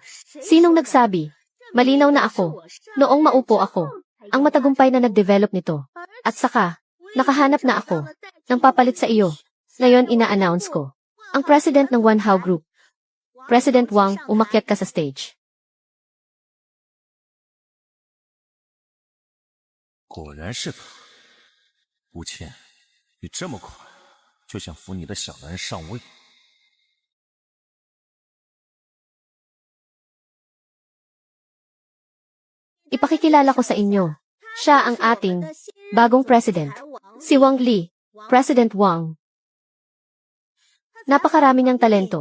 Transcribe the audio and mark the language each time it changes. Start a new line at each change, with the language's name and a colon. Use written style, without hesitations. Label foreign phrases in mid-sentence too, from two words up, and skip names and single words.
Filipino: Sinong nagsabi? Malinaw na ako. Noong maupo ako, ang matagumpay na nag-develop nito. At saka, nakahanap na ako ng papalit sa iyo. Ngayon ina-announce ko. Ang president ng One How Group. President Wang, umakyat ka sa stage.
Chinese: 果然是他，吴倩，你这么快就想扶你的小男人上位？
Filipino: Ipakikilala ko sa inyo. Siya ang ating bagong president. Si Wang Li, President Wang. Napakarami niyang talento.